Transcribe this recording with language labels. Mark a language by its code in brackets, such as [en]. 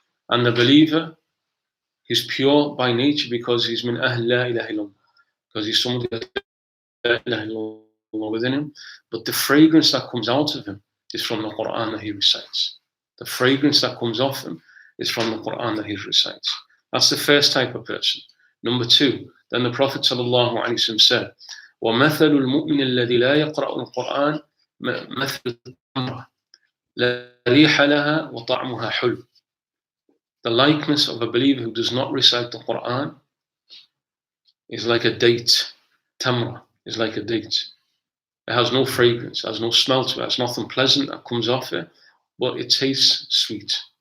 [en] And the believer, he's pure by nature because he's [ar] min ahl la ilaha illallah, [en] because he's somebody that la ilaha illallah within him. But the fragrance that comes out of him is from the Quran that he recites. The fragrance that comes off him is from the Quran that he recites. That's the first type of person. Number two, then the Prophet ﷺ said, [ar] وَمَثَلُ الْمُؤْمِنِ الَّذِي لَا يَقْرَأُ الْقُرْآنَ مَثَلُ التَّمْرَةِ لَا رِيحَ لَهَا وَطَعْمُهَا حُلْوٌ. [en] The likeness of a believer who does not recite the Quran is like a date. Tamra is like a date. It has no fragrance, it has no smell to it, it has nothing pleasant that comes off it, but it tastes sweet.